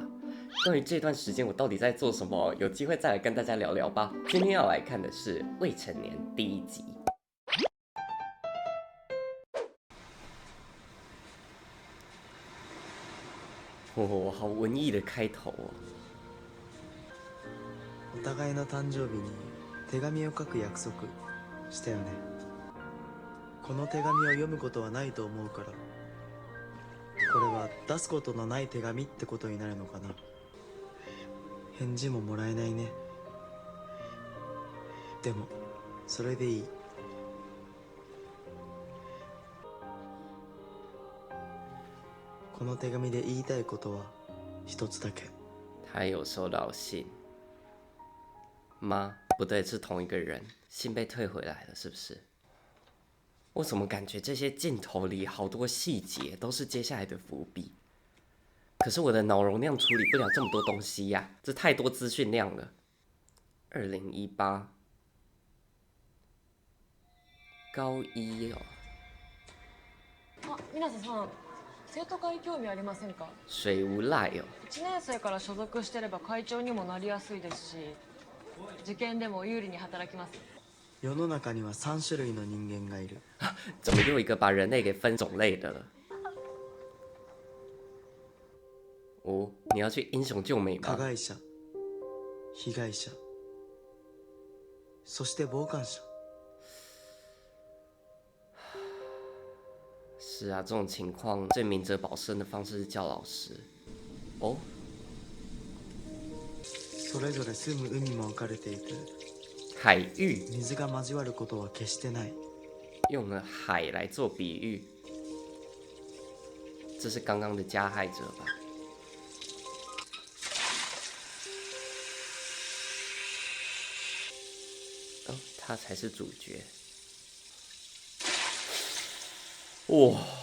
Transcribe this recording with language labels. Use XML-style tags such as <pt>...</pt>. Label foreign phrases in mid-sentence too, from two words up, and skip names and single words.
<zh>关于这段时间我到底在做什么，有机会再来跟大家聊聊吧。今天要来看的是未成年第1集。哦，好文艺的开头哦。</zh> <ja>お互いの誕生日に手紙を書く約束したよね。この手紙を読むことはないと思うから、これは出すことのない手紙ってことになるのかな。返事ももらえないね。でもそれでいい。この手紙で言いたいことは一つだけ。</ja> <zh>他有收到信吗？不对，是同一个人。信被退回来了，是不是？我怎么感觉这些镜头里好多细节都是接下来的伏笔？可是我的脑容量处理不了这么多东西呀，这太多资讯量了。2018高1哦。</zh> <ja>皆さん、生徒会興味ありませんか？</ja> <zh>水无赖哦。</zh> <ja>1年生から所属してれば会長にもなりやすいですし、受験でも有利に働きます。世の中には3種類の人間がいる。</ja> <zh>怎么又一个把人类给分种类的了？哦，你要去英雄救美吗？</zh> <ja>加害者、被害者、そして傍観者。</ja> <zh>是啊，这种情况最明哲保身的方式是叫老师。哦，</zh> <ja>それぞれ住む海も分かれていて、</ja> <zh>海域</zh> <ja>水が交わることは決してない。</ja> <zh>用了海来做比喻，这是刚刚的加害者吧？哦，他才是主角。哇！</zh>